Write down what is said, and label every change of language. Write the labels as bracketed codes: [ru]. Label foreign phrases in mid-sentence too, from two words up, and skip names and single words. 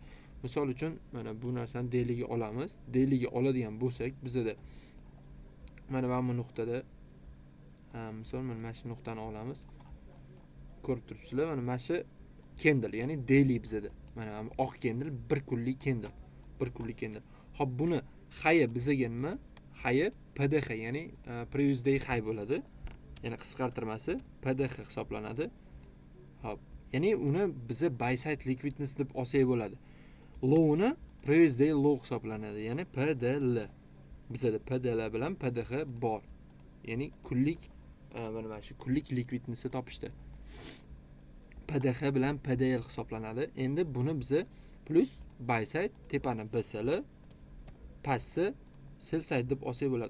[uz] Misol uchun mana bu narsani daily ga olamiz. Daily ga oladigan bo'lsak, bizda mana bu nuqtada misol mana shu nuqtani olamiz. Ko'rib turibsizlar, mana shu candle, ya'ni daily bizda. Mana oq candle, bir kunlik candle. Xo'p, buni high bizga nima? High PDH, ya'ni [en] previous day high [uz] bo'ladi. Ya'ni qisqartirmasi PDH hisoblanadi. Xo'p, ya'ni uni biza [en] buy side liquidness [uz] deb olsak bo'ladi. Low ni [en] previous day low [uz] hisoblanadi, ya'ni PDL. Bizda PDL bilan PDH bor. Ya'ni kunlik mana shu kunlik liquidnessni topishdi. PDH bilan PDL hisoblanadi. Endi buni biza [en] plus buy side [uz] tepani BSL pastni [en] sell side [uz] deb olsak bo'ladi.